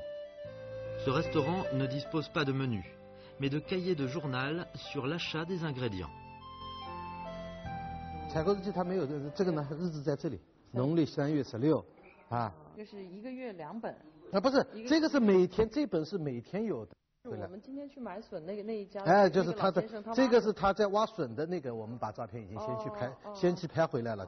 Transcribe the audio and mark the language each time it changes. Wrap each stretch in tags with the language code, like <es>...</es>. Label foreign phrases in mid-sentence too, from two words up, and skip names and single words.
<fr>Ce restaurant ne dispose pas de menu, mais de cahiers de journal sur l'achat des ingrédients.</fr> <zh>采购日记它没有这个呢，日子在这里，农历3月16啊。就是1个月2本。不是，这个是每天，这本是每天有的。我们今天去买笋那一家，就是他的，这个是他在挖笋的那个，我们把照片已经先去拍回来了。</zh>